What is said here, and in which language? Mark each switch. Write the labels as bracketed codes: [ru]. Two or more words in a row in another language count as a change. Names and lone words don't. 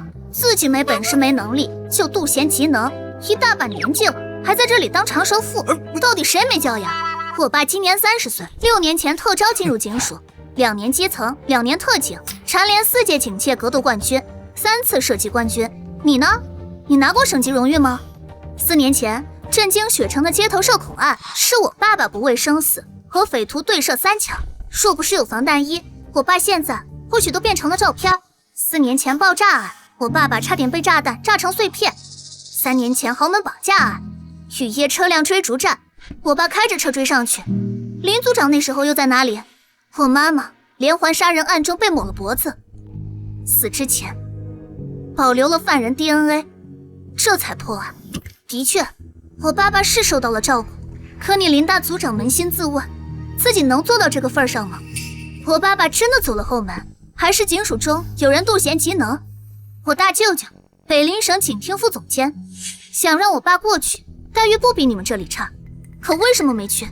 [zh] 自己沒本事沒能力，就妒賢嫉能，一大把年紀了，還在這裡當長舌婦，到底誰沒教養？我爸今年30歲，6年前特招進入警署，2年基層，2年特警，蟬聯4屆警界格鬥冠軍，3次射擊冠軍。你呢？你拿過省級榮譽嗎？4年前震驚雪城的街頭受恐案是我爸爸不畏生死和匪徒对射3枪，若不是有防弹衣，我爸现在或许都变成了照片。4年前爆炸案，我爸爸差点被炸弹炸成碎片。3年前豪门绑架案，雨夜车辆追逐战，我爸开着车追上去。林组长那时候又在哪里？我媽媽連環殺人案中被抹了脖子，死之前保留了犯人 DNA， 這才破案。的確，我爸爸是受到了照顧，可你林大組長捫心自問，自己能做到這個份上嗎？我爸爸真的走了後門，還是警署中有人妒賢嫉能？我大舅舅北林省警廳副總監想讓我爸過去，待遇不比你們這裡差，可為什麼沒去？